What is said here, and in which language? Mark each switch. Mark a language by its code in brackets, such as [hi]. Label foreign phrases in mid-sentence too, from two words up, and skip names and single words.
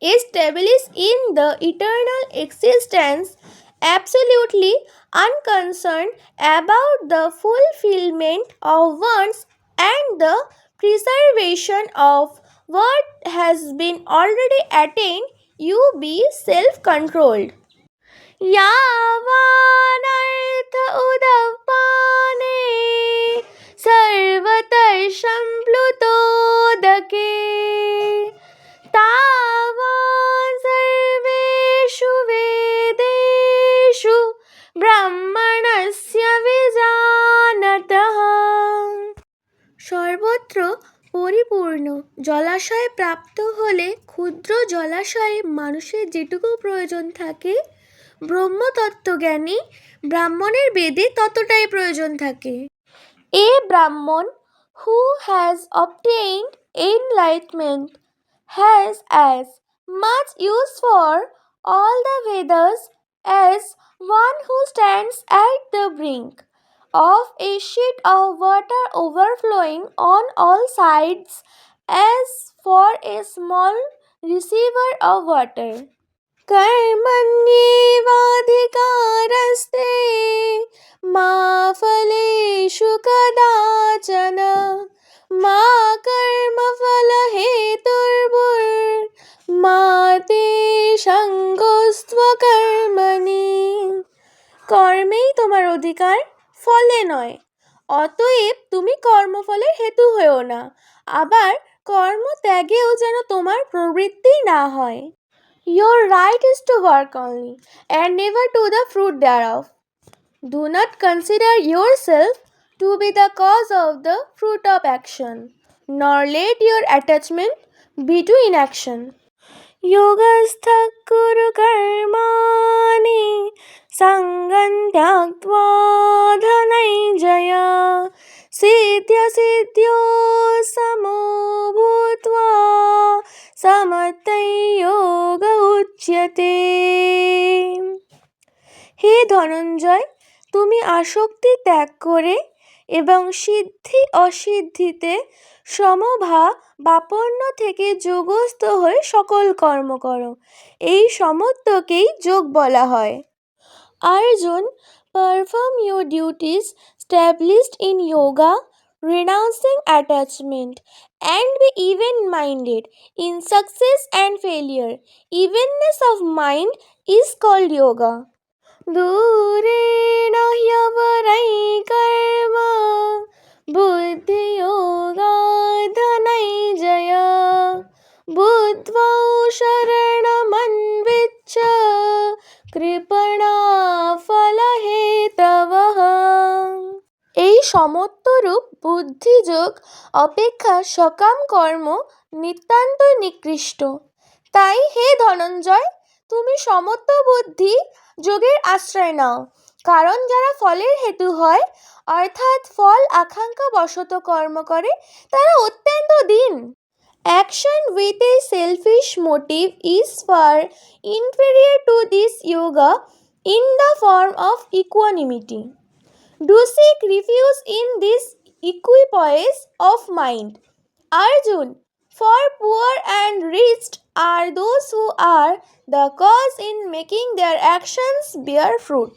[en] established in the eternal existence, absolutely unconcerned about the fulfillment of wants and the preservation of what has been already attained, you be self controlled. [sa] यावानर्थ उदपाने सर्वतर्षं प्लुतोदके तावान् सर्वेषु वेदेषु ব্রাহ্মণস্য বিজানতঃ। [bn] সর্বত্র পরিপূর্ণ জলাশয় প্রাপ্ত হলে ক্ষুদ্র জলাশয়ে মানুষের যেটুকু প্রয়োজন থাকে, ব্রহ্মতত্ত্বজ্ঞানী ব্রাহ্মণের বেদে ততটাই প্রয়োজন থাকে। [en] A Brahman who has obtained enlightenment has as much use for all the Vedas as one who stands at the brink of a sheet of water overflowing on all sides as for a small receiver of water. [sa] कर्मण्येवाधिकारस्ते मा फलेषु कदाचन मा कर्मफलहेतुर्भुर्मा ते সঙ্গোস্ত্বকর্মণি। [bn] কর্মেই তোমার অধিকার, ফলে নয়। অতএব তুমি কর্মফলের হেতু হয়েও না, আবার কর্ম ত্যাগেও যেন তোমার প্রবৃত্তি না হয়। [en] Your right is to work only, and never to the fruit thereof. Do not consider yourself to be the cause of the fruit of action, nor let your attachment be to inaction. [sa] योगस्थ कुरु कर्माणि सङ्गं त्यक्त्वा धनञ्जय सिद्ध्य सिद्ध्यो समो भूत्वा समत्वं योग उच्यते। [bn] হে ধনঞ্জয়, তুমি আসক্তি ত্যাগ করে এবং সিদ্ধি অসিদ্ধিতে সমভাবাপন্ন থেকে যোগস্থ হয়ে সকল কর্ম করো, এই সমত্বকেই যোগ বলা হয়। [en] Arjun, perform your duties established in yoga, renouncing attachment, and be even-minded in success and failure. Evenness of mind is called yoga. [sa] दूरेण ह्यवरै कर्म बुद्धियोगा धनञ्जय बुद्ध्वा शरणमन्विच्छ কৃপণা ফলহেতবঃ। [bn] এই সমত্বরূপ বুদ্ধিযোগ অপেক্ষা সকাম কর্ম নিতান্তই নিকৃষ্ট। তাই হে ধনঞ্জয়, তুমি সমত্ব বুদ্ধি যোগের আশ্রয় নাও, কারণ যারা ফলের হেতু হয় অর্থাৎ ফল আকাঙ্ক্ষা বশত কর্ম করে তারা অত্যন্ত দীন। [en] Action with a selfish motive is far inferior to this yoga in the form of equanimity. Do seek refuge in this equipoise of mind. Arjun, for poor and rich are those who are the cause in making their actions bear fruit.